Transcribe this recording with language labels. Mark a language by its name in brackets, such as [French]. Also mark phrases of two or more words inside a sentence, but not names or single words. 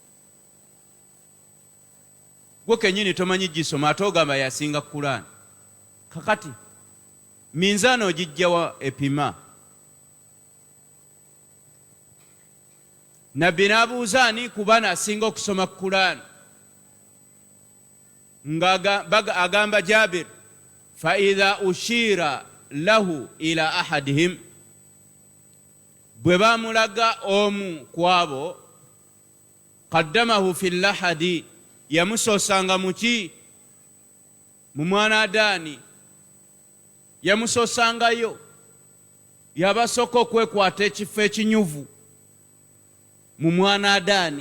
[Ganda] Gwe kennyini tomanyi gisoma ate ogamba yasinga Quran. Kakati minzaani ogijjawa epima? Nabbi n'abuuza ani ku bana asinga okusoma Quran, agamba Jabir, [Arabic] fa idha ushira lahu ila ahadihim, [Ganda] bwe bamulaga omu ku abo, [Arabic] qaddamahu fi lahadi, [Ganda] yamusoosanga muki? Mu mwanadaani. Yamusoosangayo, yabasooka okwekwata ekifo ekinyuvu mu mwanadaani.